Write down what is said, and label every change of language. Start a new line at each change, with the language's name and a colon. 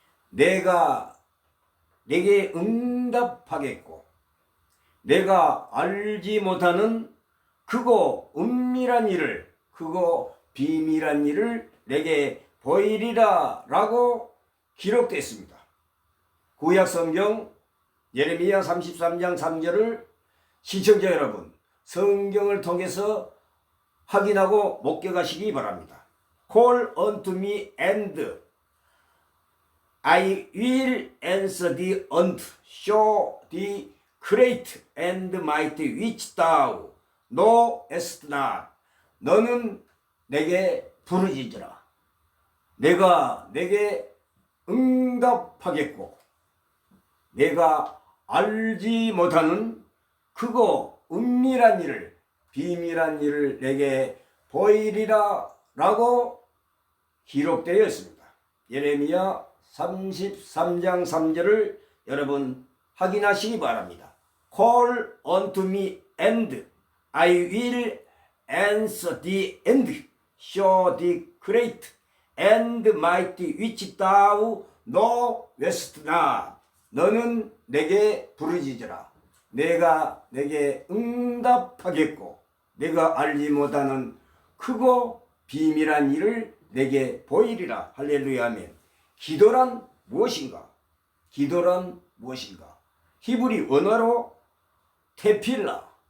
Korean: 내가 내게 응답하겠고 내가 알지 못하는 크고 은밀한 일을 크고 비밀한 일을 내게 보이리라 라고 기록되어 있습니다. 구약성경 예레미야 33장 3절을 시청자 여러분 성경을 통해서 확인하고 목격하시기 바랍니다.
English: Call unto me and I will answer thee and show thee great and mighty which thou knowest not.
Korean: 너는 내게 부르짖으라. 내가 내게 응답하겠고 내가 알지 못하는 크고 은밀한 일을 비밀한 일을 내게 보이리라 라고 기록되어 있습니다. 예레미야 33장 3절을 여러분 확인하시기 바랍니다.
English: Call unto me and I will answer thee and show thee great and mighty which thou knowest not.
Korean: 너는 내게 부르짖으라. 내가 내게 응답하겠고 내가 알지 못하는 크고 비밀한 일을 내게 보이리라. 할렐루야 아멘. 기도란 무엇인가? 기도란 무엇인가? 히브리 언어로 테필라.